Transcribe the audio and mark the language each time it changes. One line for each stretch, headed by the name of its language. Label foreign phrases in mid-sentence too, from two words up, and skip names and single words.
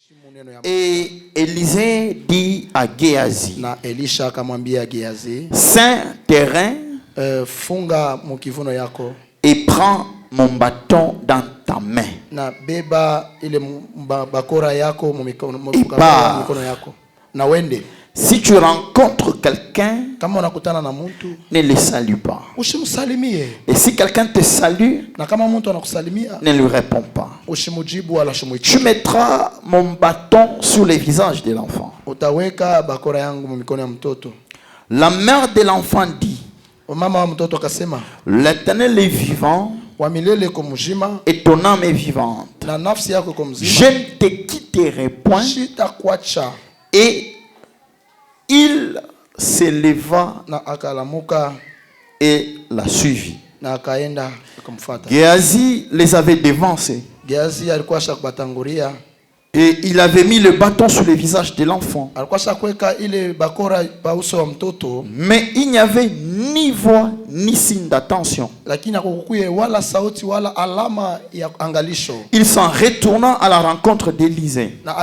French: Et Élisée dit à Géhazi,
Swahili: na Elisha akamwambia Gehazi,
French: saint terrain,
Swahili: funga mukivuno yako
French: et prends mon bâton dans ta main.
Swahili: Na beba ile bakora yako mikono yako na wende.
French: Si tu rencontres quelqu'un,
Swahili: kama unakutana na mtu,
French: ne le salue pas.
Swahili: Usimsalimie.
French: Et si quelqu'un te salue,
Swahili: na kama mtu anakusalimia,
French: ne lui réponds pas.
Swahili: Usimujibu wala usimuitie.
French: Tu mettras mon bâton sur le visage de l'enfant.
Swahili: Utaweka bakora yangu mikono ya mtoto.
French: La mère de l'enfant dit,
Swahili: mama wa mtoto akasema,
French: l'Éternel est vivant,
Swahili: wa milele ko mzima,
French: et ton âme est vivante.
Swahili: Na nafsi yako ko mzima.
French: Je ne te quitterai point.
Swahili: Sitakuacha.
French: Et il se leva
Swahili: na akalamuka
French: et la suivit.
Swahili: Na akaenda akamfuata.
French: Géhazi les avait devancés.
Swahili: Gehazi alikuwa shakubatangulia.
French: Et il avait mis le bâton sur le visage de l'enfant. Mais il n'y avait ni voix ni signe d'attention. Il s'en retourna à la rencontre d'Élisée.